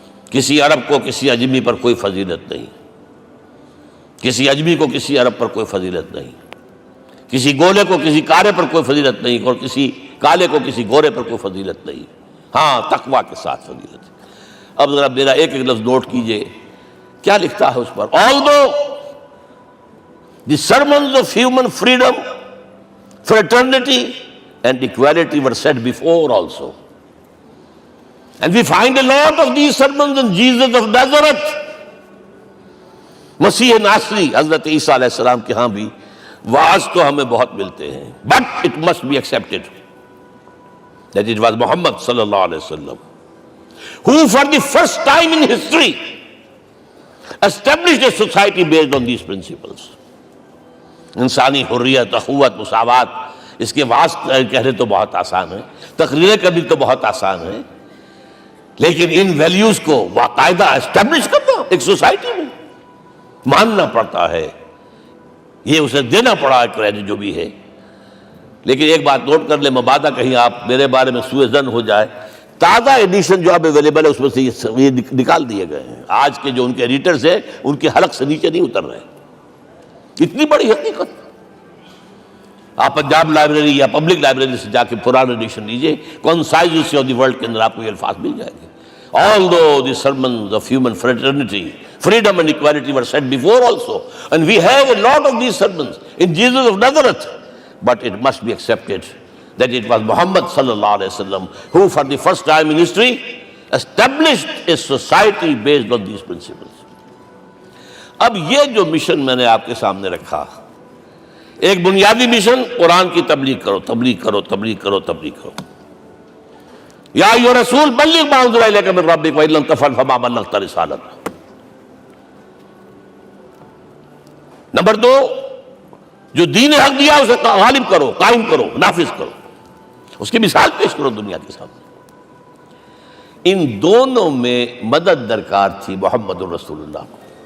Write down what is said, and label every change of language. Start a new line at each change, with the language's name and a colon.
Urdu: کسی عرب کو کسی عجمی پر کوئی فضیلت نہیں، کسی عجمی کو کسی عرب پر کوئی فضیلت نہیں، کسی گولے کو کسی کارے پر کوئی فضیلت نہیں، اور کسی کالے کو کسی گورے پر کوئی فضیلت نہیں. ہاں، تقویٰ کے ساتھ فضیلت ہے. اب ذرا میرا ایک ایک لفظ نوٹ کیجئے، کیا لکھتا ہے اس پر.
English: Although the sermons of human freedom, fraternity and equality were said before also, and we find a lot of these sermons in Jesus of Nazareth.
Urdu: مسیح ناصری حضرت عیسیٰ علیہ السلام کے ہاں بھی وعظ تو ہمیں بہت ملتے ہیں.
English: But it must be accepted that it was Muhammad صلی اللہ علیہ وسلم who for the first time in history established a society based on these principles.
Urdu: انسانی حریت، اخوت، مساوات، اس کے وعظ کہنے تو بہت آسان ہے، تقریریں کرنی تو بہت آسان ہے، لیکن ان ویلیوز کو باقاعدہ اسٹیبلش کرنا ایک سوسائٹی میں ماننا پڑتا ہے. یہ اسے دینا پڑا ہے کریڈٹ جو بھی ہے. لیکن ایک بات نوٹ کر لیں، مبادا کہیں آپ میرے بارے میں سوء ظن ہو جائے تازہ ایڈیشن جو اب اویلیبل ہے اس میں سے یہ نکال دیے گئے ہیں. آج کے جو ان کے ایڈیٹرز ہیں ان کے حلق سے نیچے نہیں اتر رہے. اتنی بڑی حقیقت. آپ پنجاب لائبریری یا پبلک لائبریری سے جا کے پرانا ایڈیشن لیجئے, concise history of the world کے اندر آپ کو یہ الفاظ مل جائیں گے.
English: Although the sermons of human fraternity, freedom and equality were said before also, and we have a lot of these sermons in Jesus of Nazareth, but it must be accepted that it was Muhammad sallallahu alaihi wasallam who for the first time in history established a society based on these principles.
Urdu: اب یہ جو mission میں نے آپ کے سامنے رکھا, ایک بنیادی مشن قرآن کی تبلیغ کرو, تبلیغ کرو, تبلیغ کرو, تبلیغ کرو.
Arabic: یا ایھا رسول بلغ ما انزل الیک من ربک وان لم تفعل فما بلغت رسالتہ.
Urdu: نمبر 2, جو دین حق دیا اسے غالب کرو, قائم کرو, نافذ کرو, اس کی مثال پیش کرو دنیا کے سامنے. ان دونوں میں مدد درکار تھی محمد الرسول اللہ کو.